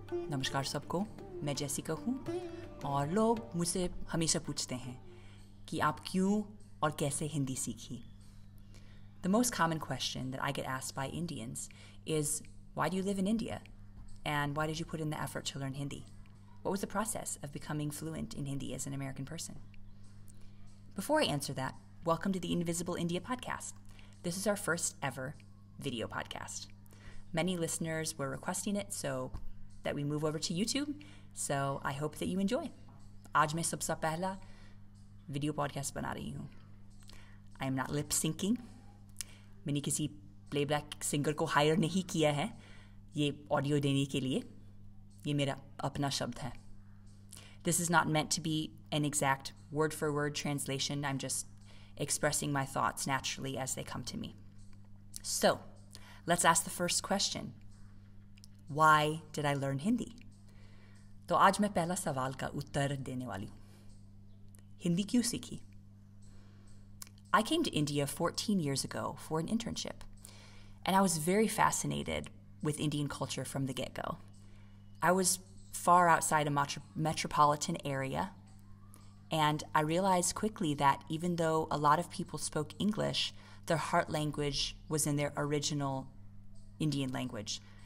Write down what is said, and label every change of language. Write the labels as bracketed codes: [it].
[hi] नमस्कार सबको, मैं जैसिका हूँ और लोग मुझसे हमेशा पूछते हैं कि आप क्यों और कैसे हिंदी सीखी. [en] The most common question that I get asked by Indians is, why do you live in India? And why did you put in the effort to learn Hindi? What was the process of becoming fluent in Hindi as an American person? Before I answer that, welcome to the Invisible India podcast. This is our first ever video podcast. Many listeners were requesting it so that we move over to YouTube, so I hope that you enjoy. [hi] आज मैं सबसे पहला video podcast बना रही हूँ. [en] I am not lip syncing. [hi] मैंने किसी playback singer को हायर नहीं किया है ये ऑडियो देने के लिए. ये मेरा अपना शब्द है. [en] This is not meant to be an exact word-for-word translation. I'm just expressing my thoughts naturally as they come to me. So, let's ask the first question. Why did I learn Hindi? [hi] तो आज मैं पहला सवाल का उत्तर देने वाली हूँ. हिंदी क्यों सीखी? [en] I came to India 14 years ago for an internship, and I was very fascinated with Indian culture from the get-go. I was far outside a metropolitan area, and I realized quickly that even though a lot of people spoke English, their heart language was in their original Indian language.